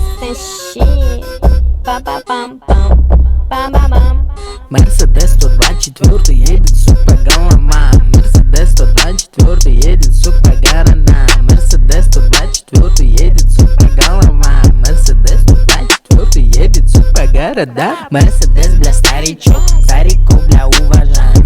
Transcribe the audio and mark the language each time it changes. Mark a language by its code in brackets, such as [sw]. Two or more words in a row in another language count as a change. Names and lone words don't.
[en] shit. Па-па-пам-пам, па-ба-бам. [ru] Мерседес 124 едет, сука, голова. Мерседес 124 едет, сука, города. Мерседес 124 едет, сука, голова. Мерседес 124 едет, сука, города. Мерседес, бля, старичок, стариков, бля, уважаем.